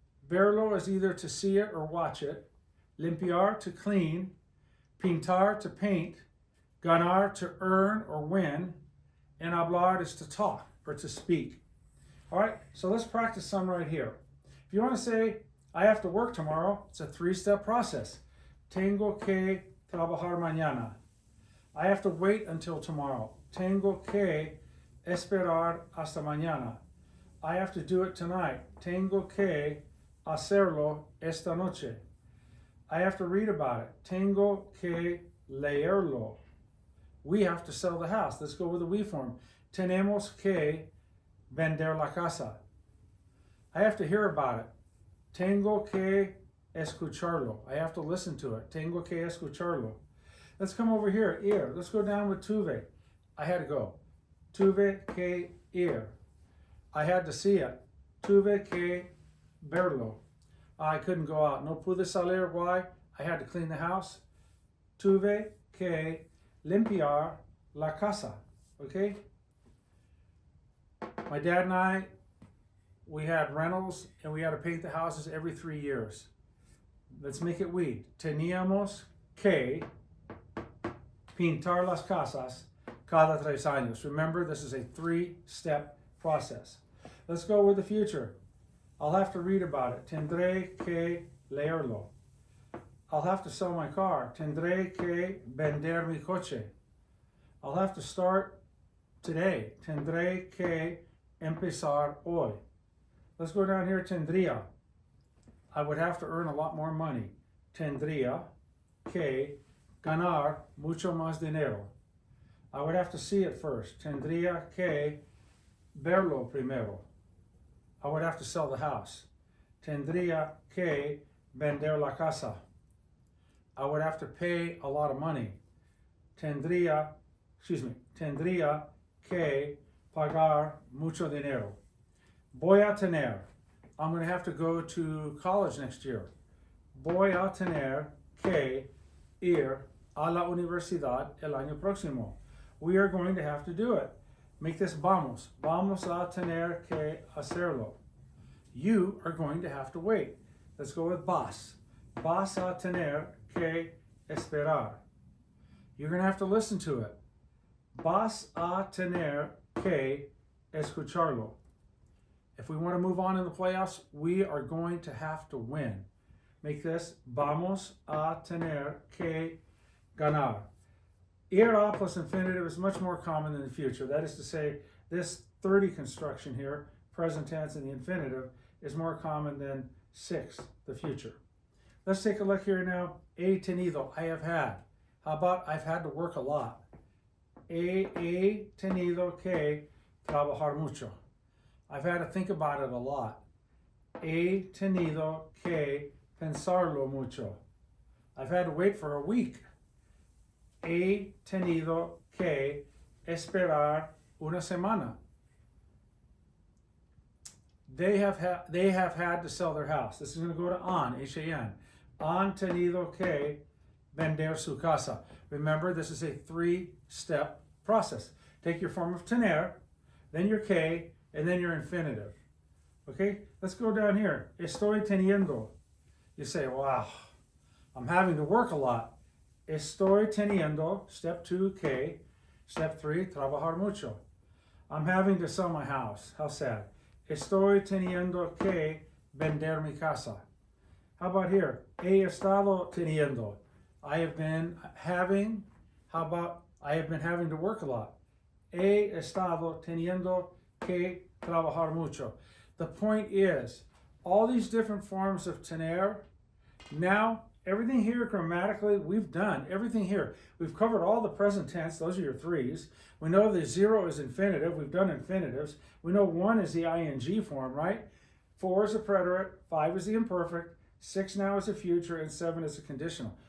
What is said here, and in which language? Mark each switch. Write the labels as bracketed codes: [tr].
[en] Verlo is either to see it or watch it. Limpiar, to clean. Pintar, to paint. Ganar, to earn or win. And hablar is to talk or to speak. All right, so let's practice some right here. If you want to say, I have to work tomorrow, it's a 3-step process. [es] Tengo que trabajar mañana. [en] I have to wait until tomorrow. [es] Tengo que esperar hasta mañana. [en] I have to do it tonight. [es] Tengo que hacerlo esta noche. [en] I have to read about it. [es] Tengo que leerlo. [en] We have to sell the house. Let's go with the we form. [es] Tenemos que vender la casa. [en] I have to hear about it. [es] Tengo que escucharlo. [en] I have to listen to it. [es] Tengo que escucharlo. [en] Let's come over here. Ir. Let's go down with tuve. I had to go. [es] Tuve que ir. [en] I had to see it. [es] Tuve que verlo. [en] I couldn't go out. [es] No pude salir. [en] Why? I had to clean the house. [es] Tuve que limpiar la casa. [en] Okay? My dad and I, we had rentals and we had to paint the houses every 3 years. Let's make it we. [es] Teníamos que pintar las casas cada 3 años. [en] Remember, this is a 3-step process. Let's go with the future. I'll have to read about it. [es] Tendré que leerlo. [en] I'll have to sell my car. [es] Tendré que vender mi coche. [en] I'll have to start today. [es] Tendré que empezar hoy. [en] Let's go down here, [es] tendría. [en] I would have to earn a lot more money. [es] Tendría que ganar mucho más dinero. [en] I would have to see it first. [es] Tendría que verlo primero. [en] I would have to sell the house. [es] Tendría que vender la casa. [en] I would have to pay a lot of money. [es] Tendría que pagar mucho dinero. Voy a tener. [en] I'm going to have to go to college next year. [es] Voy a tener que ir a la universidad el año próximo. [en] We are going to have to do it. Make this vamos. [es] Vamos a tener que hacerlo. [en] You are going to have to wait. Let's go with vas. [es] Vas a tener que esperar. [en] You're going to have to listen to it. [es] Vas a tener que escucharlo. [en] If we want to move on in the playoffs, we are going to have to win. Make this [es] vamos a tener que ganar. [en] Ir plus infinitive is much more common than the future. That is to say, this 30 construction here, present tense and the infinitive, is more common than 6, the future. Let's take a look here now. He tenido, I have had. How about I've had to work a lot? [es] He tenido que trabajar mucho. [en] I've had to think about it a lot. [es] He tenido que pensarlo mucho. [en] I've had to wait for a week. [es] He tenido que esperar una semana. [en] They have had to sell their house. This is going to go to han, H-A-N. [es] Han tenido que vender su casa. [en] Remember, this is a 3-step process. Take your form of tener, then your que, and then your infinitive. Okay, let's go down here. Estoy teniendo. You say, wow, I'm having to work a lot. [es] Estoy teniendo, step 2, que. [en] Step 3, [es] trabajar mucho. [en] I'm having to sell my house. How sad. [es] Estoy teniendo que vender mi casa. [en] How about here? He estado teniendo. I have been having, how about I have been having to work a lot? [es] He estado teniendo que trabajar mucho. [en] The point is, all these different forms of tener, now everything here grammatically, we've done everything here. We've covered all the present tense, those are your 3s. We know the 0 is infinitive, we've done infinitives. We know 1 is the ing form, right? 4 is the preterite, 5 is the imperfect, 6 now is the future, and 7 is the conditional.